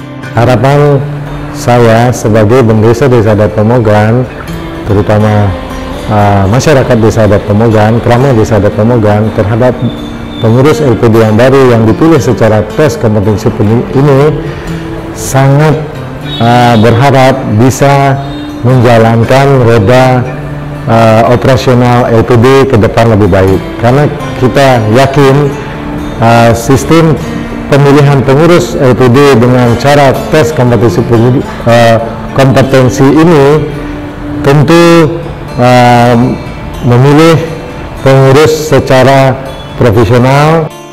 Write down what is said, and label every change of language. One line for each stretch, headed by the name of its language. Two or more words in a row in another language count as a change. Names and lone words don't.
Indonesian: harapan saya sebagai Bendesa Desa Adat Pemogan, terutama masyarakat Desa Adat Pemogan, Krama Desa Adat Pemogan, terhadap pengurus LPD yang baru yang dipilih secara tes kompetensi ini, sangat berharap bisa menjalankan roda operasional LPD ke depan lebih baik, karena kita yakin sistem pemilihan pengurus LPD dengan cara tes kompetensi ini tentu memilih pengurus secara profesional.